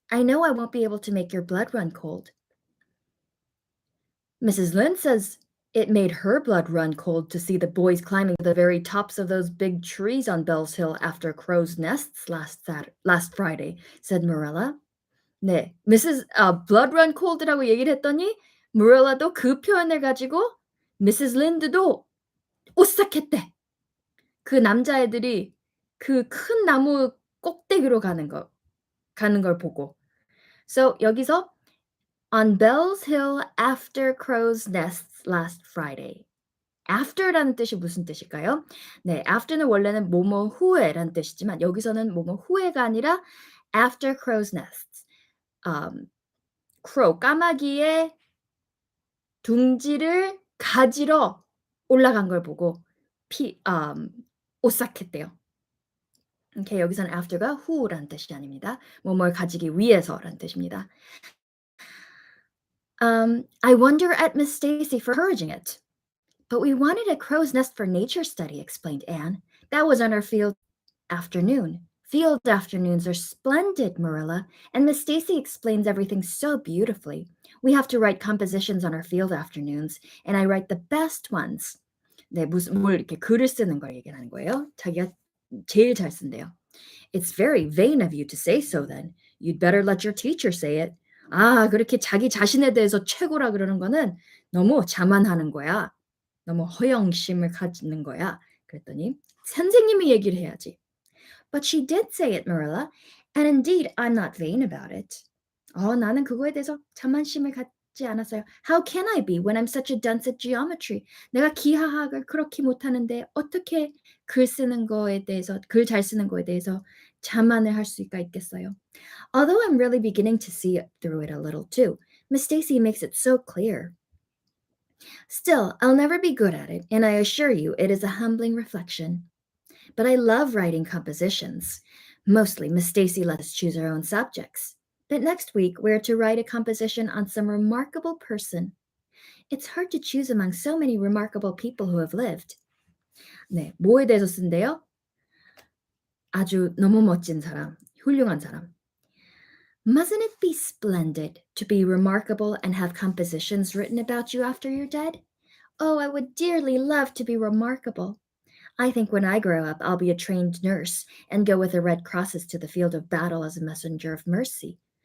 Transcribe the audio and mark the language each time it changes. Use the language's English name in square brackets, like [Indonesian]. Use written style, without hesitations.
[English] I know I won't be able to make your blood run cold. Mrs. Lynde says it made her blood run cold to see the boys climbing the very tops of those big trees on Bell's Hill after crow's nests last Friday, said Marilla. [Korean] 네, [English] blood run cold [Korean] 라고 얘기를 했더니 Marilla도 그 표현을 가지고 Mrs. Lynde도 오싹했대. 그 남자애들이 그 큰 나무 꼭대기로 가는 걸 보고. [English] So [Korean] 여기서 [English] On Bell's Hill after crow's nests last Friday. [Korean] after라는 뜻이 무슨 뜻일까요? 네, after는 원래는 뭐뭐 후에라는 뜻이지만 여기서는 뭐뭐 후에가 아니라 [English] after crow's nests. [Korean] crow, 까마귀의 둥지를 가지러 올라간 걸 보고 오싹했대요. 오케이, 여기서는 after가 who란 뜻이 아닙니다. 뭐뭘 가지기 위해서란 뜻입니다. [English] I wonder at Miss Stacy for encouraging it. But we wanted a crow's nest for nature study, explained Anne. That was on our field afternoon. Field afternoons are splendid, Marilla, and Miss Stacy explains everything so beautifully. We have to write compositions on our field afternoons, and I write the best ones. [Korean] 네, 무슨 뭘 이렇게 글을 쓰는 걸 얘기하는 거예요. 자기가 제일 잘 쓴대요. [English] It's very vain of you to say so then. You'd better let your teacher say it. [Korean] 아, 그렇게 자기 자신에 대해서 최고라 그러는 거는 너무 자만하는 거야. 너무 허영심을 가지는 거야. 그랬더니 선생님이 얘기를 해야지. [English] But she did say it, Marilla. And indeed, I'm not vain about it. [Korean] 나는 그거에 대해서 자만심을 갖지 않았어요. [English] How can I be when I'm such a dunce at geometry? [Korean] 내가 기하학을 그렇게 못하는데 어떻게 글 쓰는 거에 대해서, 글 잘 쓰는 거에 대해서 자만을 할 수가 있겠어요? [English] Although I'm really beginning to see it through it a little too. Miss Stacy makes it so clear. Still, I'll never be good at it, and I assure you it is a humbling reflection. But I love writing compositions. Mostly, Miss Stacy lets us choose our own subjects. But next week, we're to write a composition on some remarkable person. It's hard to choose among so many remarkable people who have lived. [Korean] 네, 뭐에 대해서 쓴대요? 아주 너무 멋진 사람, 훌륭한 사람. [English] Mustn't it be splendid to be remarkable and have compositions written about you after you're dead? Oh, I would dearly love to be remarkable. I think when I grow up, I'll be a trained nurse and go with the Red Crosses to the field of battle as a messenger of mercy.